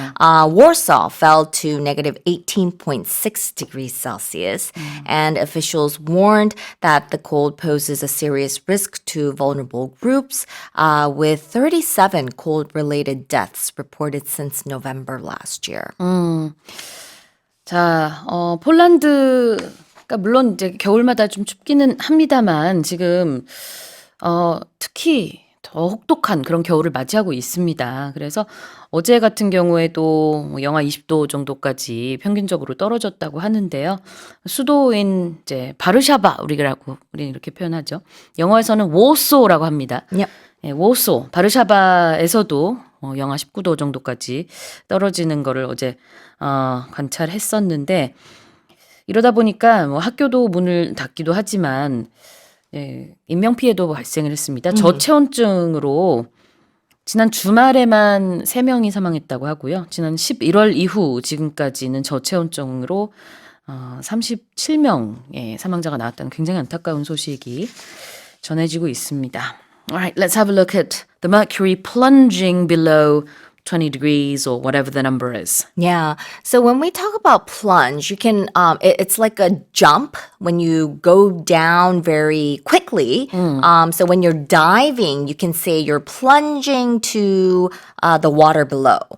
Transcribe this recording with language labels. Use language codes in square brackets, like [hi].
[en] Warsaw fell to negative 18.6 degrees Celsius, and officials warned that the cold poses a serious risk to vulnerable groups, with 37 cold-related deaths reported since November last year. [ko] 자, 폴란드가 물론 이제 겨울마다 좀 춥기는 합니다만 지금 특히 더 혹독한 그런 겨울을 맞이하고 있습니다. 그래서 어제 같은 경우에도 영하 20도 정도까지 평균적으로 떨어졌다고 하는데요. 수도인 이제 바르샤바 우리는 이렇게 표현하죠. 영어에서는 워소라고 합니다. [en] Yep. [ko] 예, 워소, 바르샤바에서도 영하 19도 정도까지 떨어지는 거를 어제 관찰했었는데 이러다 보니까 학교도 문을 닫기도 하지만 인명피해도 발생을 했습니다. 저체온증으로 지난 주말에만 3명이 사망했다고 하고요. 지난 11월 이후 지금까지는 저체온증으로 37명의 사망자가 나왔다는 굉장히 안타까운 소식이 전해지고 있습니다. [en] Alright, let's have a look at the mercury plunging below 20 degrees or whatever the number is. Yeah. So when we talk about plunge, you can, it's like a jump when you go down very quickly. So when you're diving, you can say you're plunging to the water below.